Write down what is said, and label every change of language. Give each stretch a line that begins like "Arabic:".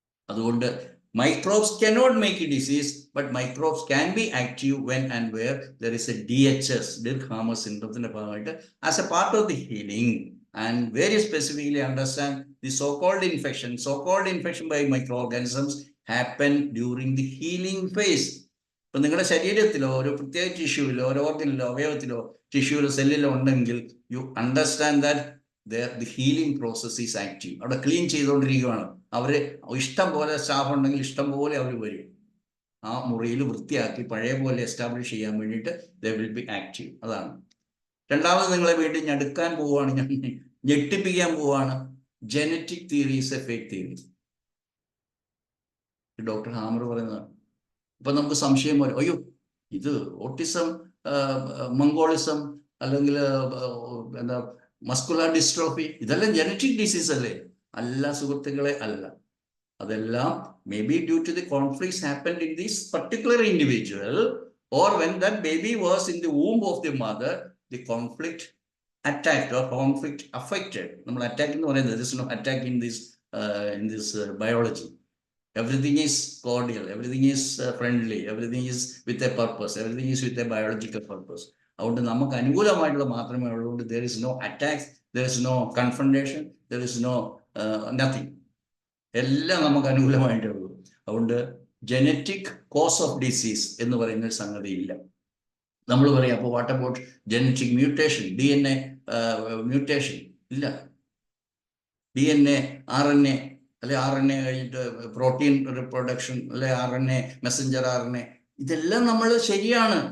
Malayalam: അതുകൊണ്ട്
English: microbes cannot make a disease, but microbes can be active when and where there is a DHS, Dirk-Hamer syndrome, as a part of the healing. And very specifically understand the so-called infection by microorganisms happen during the healing phase.
Malayalam: ഇപ്പൊ നിങ്ങളുടെ ശരീരത്തിലോ ഒരു പ്രത്യേക ടിഷ്യൂവിലോ ഒരു ഓർഗനിലോ അവയവത്തിലോ ടിഷ്യൂവിലോ സെല്ലിലോ ഉണ്ടെങ്കിൽ
English: You understand that the healing process is active.
Malayalam: അവിടെ clean ചെയ്തുകൊണ്ടിരിക്കുകയാണ്. അവര് ഇഷ്ടം പോലെ സ്റ്റാഫ് ഉണ്ടെങ്കിൽ ഇഷ്ടം പോലെ അവർ വരും ആ മുറിയിൽ വൃത്തിയാക്കി പഴയ പോലെ എസ്റ്റാബ്ലിഷ് ചെയ്യാൻ വേണ്ടിയിട്ട്
English: They will be active.
Malayalam: അതാണ്. രണ്ടാമത് നിങ്ങളെ വീട്ടിൽ ഞെടുക്കാൻ പോവുകയാണ്, ഞാൻ ഞെട്ടിപ്പിക്കാൻ പോവുകയാണ്.
English: Genetic theory is a fake theory.
Malayalam: Doctor hammer പറയുന്നതാണ്. ഇപ്പൊ നമുക്ക് സംശയം വരും, അയ്യോ ഇത് ഓട്ടിസം, മംഗോളിസം, അല്ലെങ്കിൽ എന്താ മസ്കുലർ ഡിസ്ട്രോഫി, ഇതെല്ലാം ജനറ്റിക് ഡിസീസ് അല്ലേ? അല്ല സുഹൃത്തുക്കളെ, അല്ല. അതെല്ലാം
English: May be due to the conflicts happened in this particular individual, or when that baby was in the womb of the mother, the conflict attacked or conflict affected.
Malayalam: നമ്മൾ attack എന്ന് പറയുന്നത്,
English: there is no attack in this biology. Everything is cordial, everything is friendly, everything is with a purpose, everything is with a biological purpose.
Malayalam: അതുകൊണ്ട് നമുക്ക് അനുകൂലമായിട്ടുള്ള മാത്രമേ ഉള്ളൂ.
English: there is no attacks, there is no confrontation, there is no nothing.
Malayalam: എല്ലാം നമുക്ക് അനുകൂലമായിട്ടേ ഉള്ളൂ. അതുകൊണ്ട് genetic cos of disease എന്ന് പറയുന്ന ഒരു സംഗതി ഇല്ല. നമ്മൾ പറയാം, അപ്പോൾ
English: what about genetic mutation,
Malayalam: DNA mutation? ഇല്ല. DNA, RNA, അല്ലെ RNA കഴിഞ്ഞിട്ട് പ്രോട്ടീൻ റിപ്രൊഡക്ഷൻ, അല്ലെ RNA, മെസ്സഞ്ചർ RNA, ഇതെല്ലാം നമ്മൾ ശരിയാണ്.